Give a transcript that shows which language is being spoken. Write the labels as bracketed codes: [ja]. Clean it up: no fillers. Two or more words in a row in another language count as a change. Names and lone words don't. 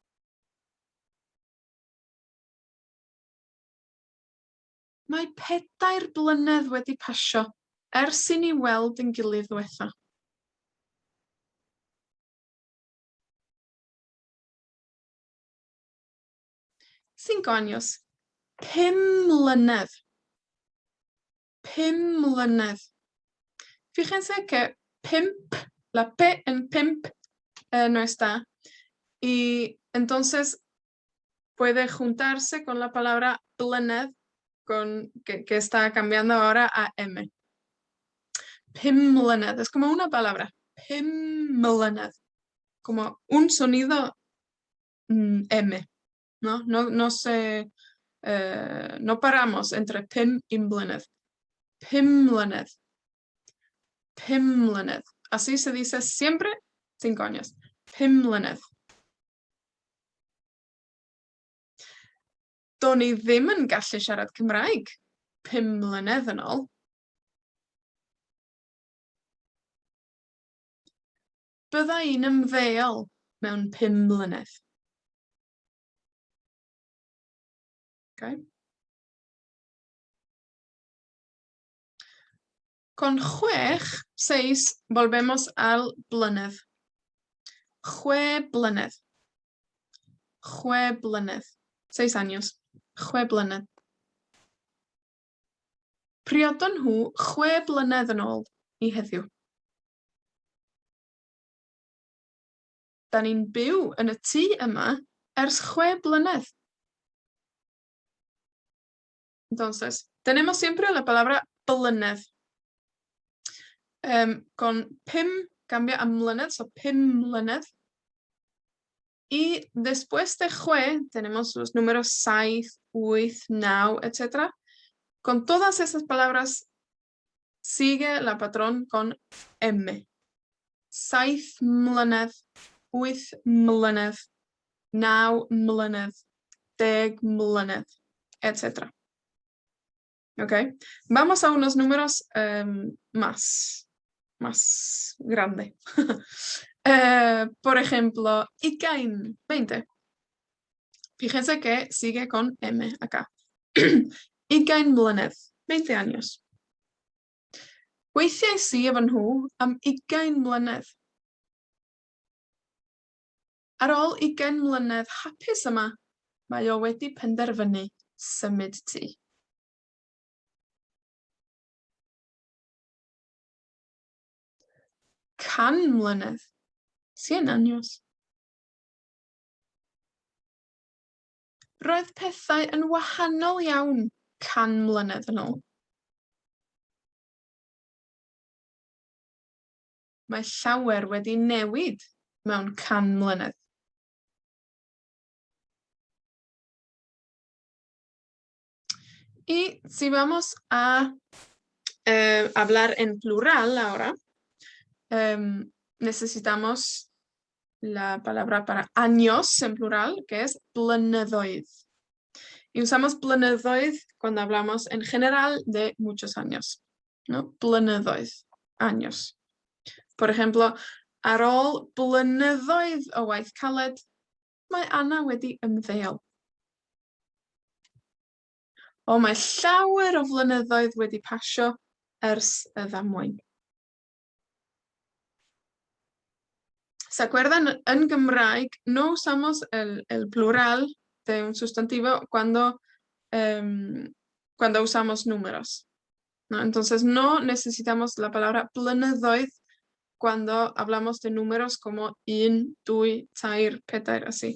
[cy] Mae 4 blynedd wedi pasio ers i ni weld yn gilydd ddiwetha. [es] 5 años. [cy] 5 mlynedd. 5 mlynedd. [es] Fíjense que 5, la P en 5 no está. Y entonces puede juntarse con la palabra blynedd, que está cambiando ahora a M. 5 mlynedd. Es como una palabra. 5 mlynedd. Como un sonido M. ¿No? No paramos entre 5 y blynedd. [cy] 5 mlynedd. 5 mlynedd. [es] Así se dice siempre 5 años. [cy] 5 mlynedd. Do'n i ddim yn gallu siarad Cymraeg 5 mlynedd yn ôl. Bydda i'n ymddeol mewn 5 mlynedd. [es] Okay. Con 6, 6, volvemos al blynedd. [cy] 6 blynedd. 6 blynedd. [es] 6 años. 6 blynedd. [cy] Priodon nhw 6 blynedd yn ôl i heddiw. Da ni'n byw yn y tŷ yma ers 6 blynedd. [es] Entonces, tenemos siempre la palabra blynedd. Con 5 cambia a mlynedd, so 5 mlynedd. Y después de 6 tenemos los números 7, 8, 9, etc. Con todas esas palabras sigue la patrón con M. [cy] 7 mlynedd, 8 mlynedd, 9 mlynedd, 10 mlynedd, [es] etc. ¿Ok? Vamos a unos números más grande. Por ejemplo, 20. Fíjense que sigue con M acá. [cy] 20 mlynedd, 20 años. Weithiau si efo nhw am 20 mlynedd. Ar ôl 20 mlynedd hapus yma, mae o wedi penderfynu symud tŷ. 100 mlynedd. [es] 100 años. [cy] Roedd pethau yn wahanol iawn 100 mlynedd yn ôl. Mae llawer wedi newid mewn 100 mlynedd. [es] Y si vamos a hablar en plural ahora, necesitamos la palabra para años en plural, que es blynyddoedd. Y usamos blynyddoedd cuando hablamos en general de muchos años, ¿no? Blynyddoedd, años. Por ejemplo, [cy] ar ôl blynyddoedd o waith caled, mae Anna wedi ymddeol. O, mae llawer o flynyddoedd wedi pasio ers y ddamwain. [es] ¿Se acuerdan? En Gymraeg no usamos el plural de un sustantivo cuando usamos números, ¿no? Entonces no necesitamos la palabra blynyddoedd cuando hablamos de números como 1, 2, 3, 4, así.